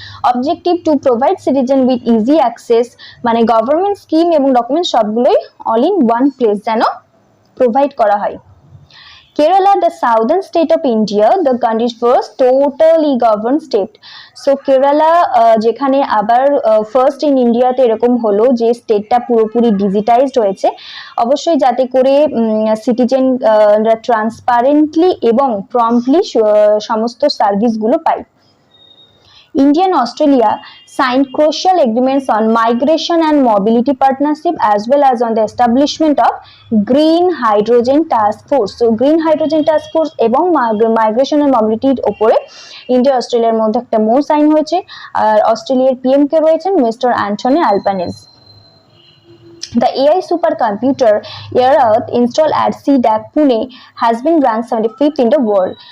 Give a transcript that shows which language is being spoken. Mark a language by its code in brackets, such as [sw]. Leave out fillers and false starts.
[en] objective to provide citizen with easy access, [bn] মানে government scheme এবং document সবগুলোই [en] all in one place [bn] যেন provide করা হয়। [en] Kerala, the southern state of India, the country's first totally governed state. [bn] So Kerala যেখানে আবার first in ইন্ডিয়াতে এরকম হলো যে স্টেটটা পুরোপুরি ডিজিটাইজড হয়েছে, অবশ্যই যাতে করে সিটিজেন ট্রান্সপারেন্টলি এবং প্রম্পটলি সমস্ত সার্ভিসগুলো পায়। [en] India and Australia signed crucial agreements on migration and mobility partnership as well as on the establishment of Green Hydrogen Task Force. [bn] So Green Hydrogen Task Force এবং migration and mobility ওপরে India অস্ট্রেলিয়ার মধ্যে একটা MOU sign হয়েছে। আর অস্ট্রেলিয়ার PM কে রয়েছেন mister Anthony Albanese. [en] The AI supercomputer Earth installed at CDAC Pune has been ranked 75th in the world.